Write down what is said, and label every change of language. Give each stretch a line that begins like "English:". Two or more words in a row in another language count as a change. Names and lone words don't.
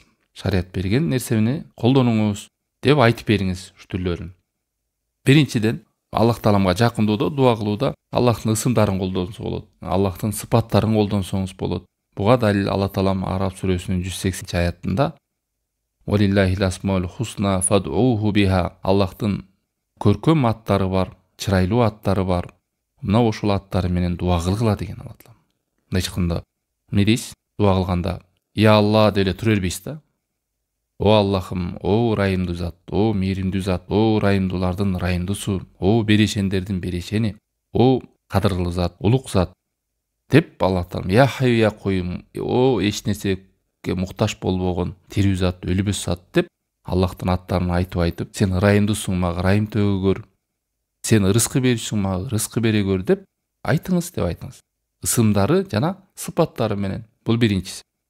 Kyrgyz: Шариат берген нерсени колдонуңуз деп айтып бериңиз ушу түрлөрүн. Биринчиден, Аллах тааламга жакындоодо, дуа кылууда Аллахтын ысымдарын колдонсоңуз болот. Аллахтын сыпаттарын колдонсоңуз болот. Буга далил Аллах таалам Араб сүрөсүнүн 180 аятында
Arabic: «ولله الأسماء الحسنى فادعوه بها».
Kyrgyz: Аллахтын көркөм аттары бар, чырайлуу аттары бар. Мына ошол аттары менен дуа кылгыла деген Аллах таалам. Мындай чыкканда эмне дейсиз? Дуа кылганда
Arabic: «يا الله»
Kyrgyz: деп эле тура бербейсиз да. О Аллахым, о ырайымдуу зат, о мээримдүү зат, о ырайымдуулардын ырайымдуусу, о берешендердин берешени, о кадырлуу зат, улук зат деп Аллах таалам
Arabic: «يا حي يا قيوم»,
Kyrgyz: о эч нерсеге муктаж болбогон тирүү зат, өлүбөс зат деп Аллахтын аттарын айтып, сен ырайымдуусуң, мага ырайым төгөгөр. Сен ырыскы берүүсүң, мага ырыскы бере көр деп айтыңыз деп айтыңыз. Ысымдары жана сыпаттары менен. Бул биринчиси.